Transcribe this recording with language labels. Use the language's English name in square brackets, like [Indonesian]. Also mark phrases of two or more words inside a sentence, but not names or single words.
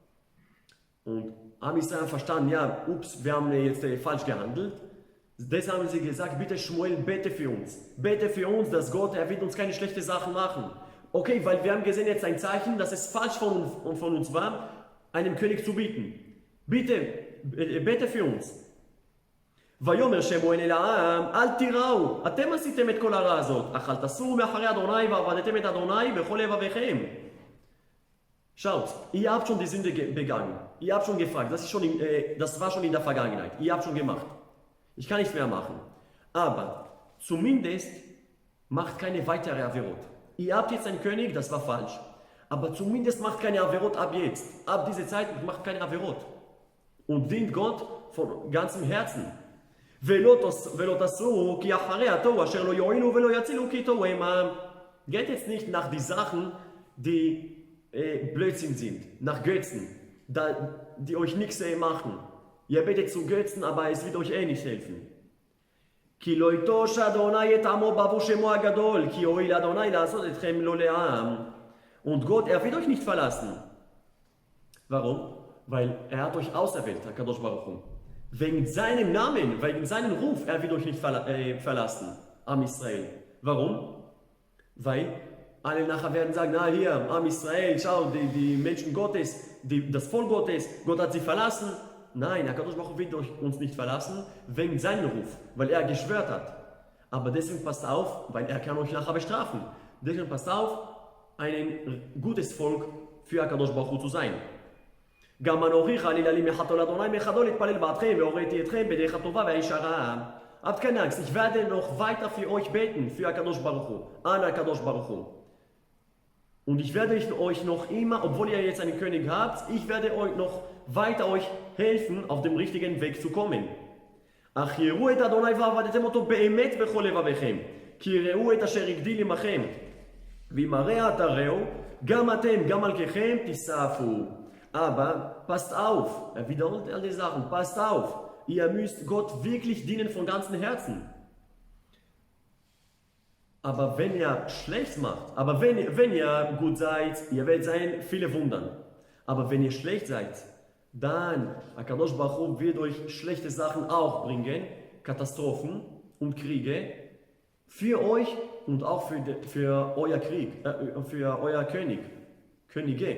[German] Und [Hebrew] עם ישראל [German] verstanden, ja, ups, wir haben jetzt falsch gehandelt. Deshalb haben sie gesagt, bitte Shmuel, bete für uns, dass Gott, er wird uns keine schlechten Sachen machen. Okay, weil wir haben gesehen jetzt ein Zeichen, dass es falsch von uns war, einem König zu bieten. Bitte, bete für uns. [Hebrew] ויאמר שמואל אל העם, אל תיראו, אתם עשיתם את כל הרע הזאת, אך אל תסורו מאחרי אדוני ועבדתם את אדוני בכל לבביכם. [German] Schaut, ihr habt schon die Sünde begangen, ihr habt schon gefragt, das war schon in der Vergangenheit, ihr habt schon gemacht. Ich kann nichts mehr machen. Aber zumindest macht keine weitere Averot. Ihr habt jetzt einen König, das war falsch. Aber zumindest macht keine Averot ab jetzt. Ab dieser Zeit macht keine Averot. Und dient Gott von ganzem Herzen. [Hebrew] ולא תסורו כי אחרי התוהו אשר לא יועילו ולא יצילו כי תוהו עמם. [German] Geht jetzt nicht nach die Sachen, die Blödsinn sind, nach Götzen, die euch nichts machen. Ihr betet zu Götzen, aber es wird euch nicht helfen. [Hebrew] כי לא יטוש אדוני את עמו בעבור שמו הגדול, כי הואיל אדוני לעשות אתכם לא לעם. [German] Und Gott, er wird euch nicht verlassen. Warum? Weil er hat euch auserwählt, [Hebrew] הקדוש ברוך הוא. [German] Wegen seinem Namen, wegen seinem Ruf, er wird euch nicht verlassen, [Hebrew] עם ישראל. [German] Warum? Weil alle nachher werden sagen, na hier, [Hebrew] עם ישראל, [German] schau, die Menschen Gottes, das Volk Gottes, Gott hat sie verlassen. Nein, [Hebrew] הקדוש ברוך הוא [German] wird uns nicht verlassen, wegen seinem Ruf, weil er geschwört hat. Aber deswegen passt auf, weil er kann euch nachher bestrafen. Deswegen passt auf, ein gutes Volk für [Hebrew] הקדוש ברוך הוא [German] zu sein. [Hebrew] גם אנוכי חלילה לי מחתו לאדוני מחדו להתפלל בעדכם והוריתי אתכם בדרך הטובה והישרה. [German] Habt keine Angst, ich werde noch weiter für euch beten, für [Hebrew] הקדוש ברוך הוא, [German] an [Hebrew] הקדוש ברוך הוא. [German] Und ich werde euch noch immer, obwohl ihr jetzt einen König habt, ich werde euch noch weiter euch helfen, auf dem richtigen Weg zu kommen. [Hebrew] אך יראו את אדוני ועבדתם אותו באמת בכל לבביכם, כי יראו את אשר הגדיל עמכם. ואם הרע תראו, גם אתם, גם מלכיכם תיסעפו. [German] Aber passt auf, er wiederholt all die Sachen, passt auf, ihr müsst Gott wirklich dienen von ganzem Herzen. Aber wenn ihr schlecht macht, aber wenn ihr gut seid, ihr werdet sein viele wundern. Aber wenn ihr schlecht seid, dann [Hebrew] הקדוש ברוך הוא [German] wird euch schlechte Sachen auch bringen, Katastrophen und Kriege, für euch und auch für euer für euer Könige.